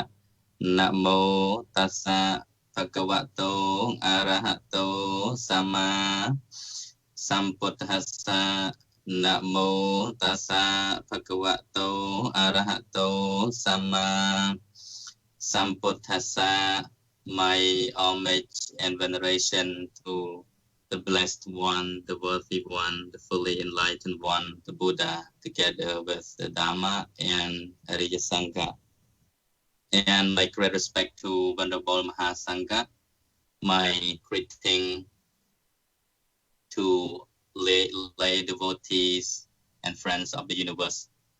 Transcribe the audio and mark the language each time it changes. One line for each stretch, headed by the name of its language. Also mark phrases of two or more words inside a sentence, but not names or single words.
Pali: Namo tassa bhagavato arahato sama sambuddhassa. Namo tassa bhagavato arahato sama sambuddhassa.
English: My homage and veneration to the blessed one, the worthy one, the fully enlightened one, the Buddha, together with the Dhamma and Ariya Sangha. And my great respect to Venerable Mahasangha, my greeting to lay devotees and friends of the universe.